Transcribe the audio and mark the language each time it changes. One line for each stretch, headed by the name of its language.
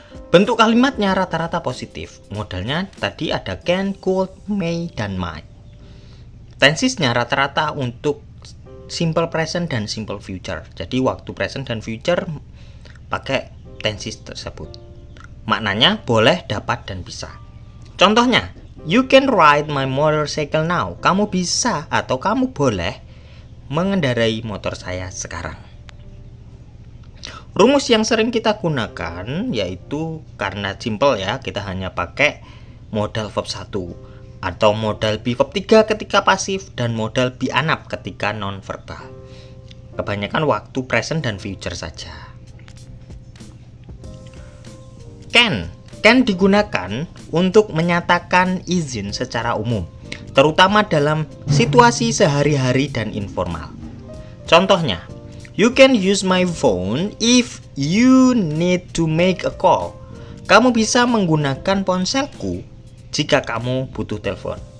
Indonesian: Bentuk kalimatnya rata-rata positif. Modalnya tadi ada can, could, may, dan might. Tensisnya rata-rata untuk simple present dan simple future. Jadi waktu present dan future pakai tensis tersebut. Maknanya boleh, dapat, dan bisa. Contohnya,
English: you can ride my motorcycle now.
Indonesian: Kamu bisa atau kamu boleh mengendarai motor saya sekarang. Rumus yang sering kita gunakan yaitu karena simple ya, kita hanya pakai modal verb 1 atau modal be verb 3 ketika pasif dan modal be anap ketika non-verbal. Kebanyakan waktu present dan future saja. Can digunakan untuk menyatakan izin secara umum, terutama dalam situasi sehari-hari dan informal. Contohnya,
English: you can use my phone if you need to make a call.
Indonesian: Kamu bisa menggunakan ponselku jika kamu butuh telepon.